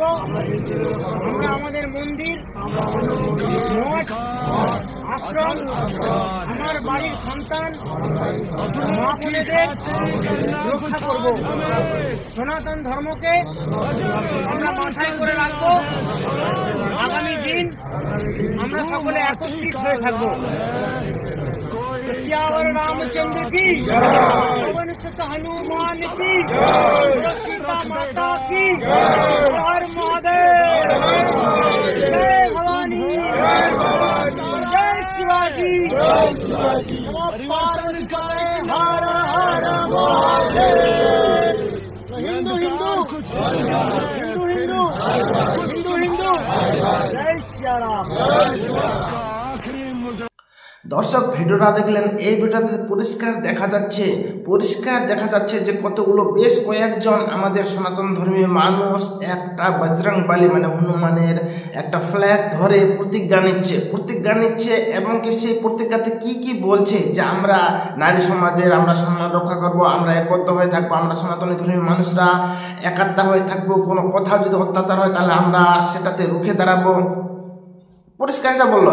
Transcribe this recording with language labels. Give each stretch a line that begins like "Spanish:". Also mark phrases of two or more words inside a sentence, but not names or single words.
Bangla: আমরা আমাদের মন্দির, মঠ, আশ্রম, আমার বাড়ির সন্তান, মা বোনেদের রক্ষা করব। সনাতন ধর্মকে আমরা মাথায় করে রাখবো। আগামী দিন আমরা সকলে একত্রিত হয়ে থাকবো।
Hindi: सियावर रामचंद्र की, पवन सुत हनुमान की, सीता माता की, हर महादेव, जय भवानी, जय शिवाजी, पार्वती पते हर हर महादेव। हिंदू हिंदू हिंदू हिंदू हिंदू हिंदू, जय श्री राम।
Bangla: দর্শক, ভিডিওটা দেখলেন। এই ভিডিওতে পরিষ্কার দেখা যাচ্ছে যে কতগুলো বেশ কয়েকজন আমাদের সনাতন ধর্মীয় মানুষ একটা বজরংবলী মানে হনুমানের একটা ফ্ল্যাগ ধরে প্রতিজ্ঞা নিচ্ছে এবং কি সেই প্রতিজ্ঞাতে কি কি বলছে যে আমরা নারী সমাজের আমরা সম্মান রক্ষা করব, আমরা একবদ্ধ হয়ে থাকবো, আমরা সনাতনী ধর্মীয় মানুষরা একাত্তা হয়ে থাকবো, কোনো কোথাও যদি অত্যাচার হয় তাহলে আমরা সেটাতে রুখে দাঁড়াবো, পরিষ্কারটা বললো।